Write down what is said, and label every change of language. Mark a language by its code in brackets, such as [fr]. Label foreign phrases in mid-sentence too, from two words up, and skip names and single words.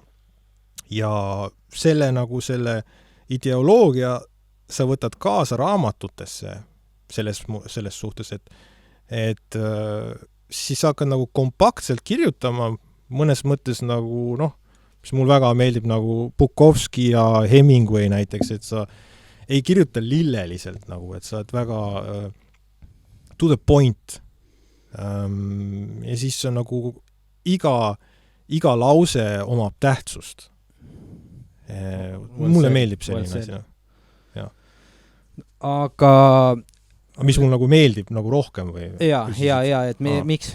[et] Ja selle ideoloogia sa võtad kaasa raamatutesse selles suhtes, et siis sa hakkad nagu kompaktselt kirjutama, mõnes mõttes nagu, mis mul väga meeldib nagu Bukowski ja Hemingway näiteks, et sa ei kirjuta lilleliselt nagu, et sa oled väga [en] to the point. [et] Ja siis on nagu iga lause omab tähtsust. Mulle meeldib selline asi. Aga mis mul nagu meeldib nagu rohkem või? ja, et miks?